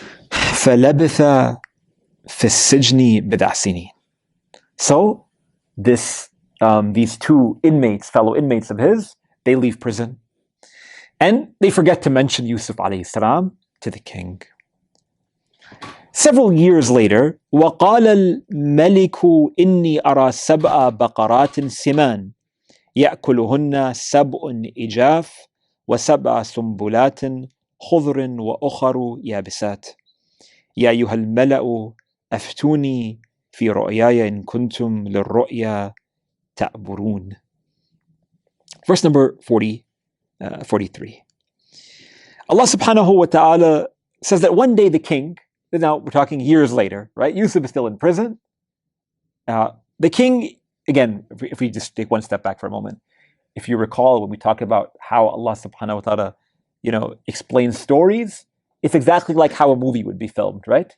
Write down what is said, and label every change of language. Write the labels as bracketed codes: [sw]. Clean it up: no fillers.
[ar] فَلَبِثَ فِي السِّجْنِ بِضْعَ سِنِينَ. [en] So these two fellow inmates of his, they leave prison. And they forget to mention Yusuf alayhi salam to the king. Several years later, [ar] وَقَالَ الْمَلِكُ إِنِّي أَرَى سَبْعَ بَقَرَاتٍ سِمَانٍ يَأْكُلُهُنَّ سَبْعٌ إِجَافٌ وَسَبْعَ سُنبُلَاتٍ خُضْرٍ وَأُخَرُ يَابِسَاتٍ يَا أَيُّهَا الْمَلَأُ أَفْتُونِي فِي رُؤْيَايَ إِن كُنتُمْ لِلرُّؤْيَا تَعْبُرُونَ. [en] Verse number 43. Allah subhanahu wa ta'ala says that one day the king, now we're talking years later, right? Yusuf is still in prison. The king, again, if we just take one step back for a moment, if you recall when we talk about how Allah subhanahu wa ta'ala, explains stories, it's exactly like how a movie would be filmed, right?